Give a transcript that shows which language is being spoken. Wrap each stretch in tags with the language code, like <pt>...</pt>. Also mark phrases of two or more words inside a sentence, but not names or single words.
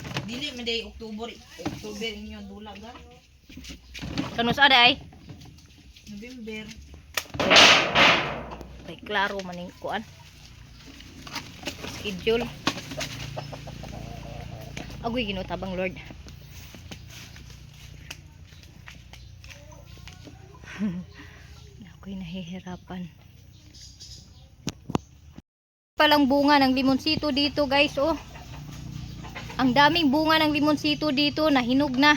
<ceb>Dili man day October inyo dulag ha. Kanus aday? November. Ay, klaro maning kuan. Schedule. Agoy ginutabang Lord. Ako'y nahihirapan.</ceb> <tl>Palang bunga ng limonsito dito, guys, oh. Ang daming bunga ng limonsito dito na hinog na.</tl>